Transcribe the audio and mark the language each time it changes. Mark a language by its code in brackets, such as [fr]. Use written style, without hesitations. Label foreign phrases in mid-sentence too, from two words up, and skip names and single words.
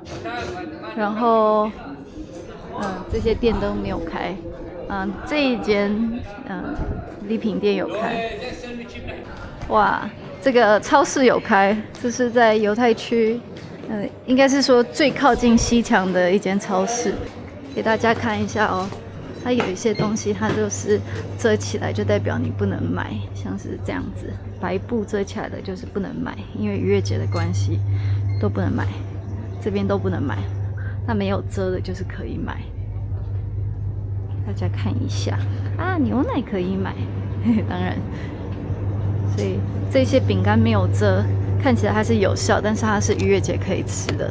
[zh] 然後，這些店都沒有開。這一間禮品店有開。哇，這個超市有開，這是在猶太區，應該是說最靠近西牆的一間超市，給大家看一下哦。它有一些東西，它就是遮起來，就代表你不能買，像是這樣子，白布遮起來的就是不能買，因為逾越節的關係都不能買，這邊都不能買。那沒有遮的，就是可以買。大家看一下啊，牛奶可以買，當然，所以這些餅乾沒有遮，看起來它是有效，但是它是逾越節可以吃的。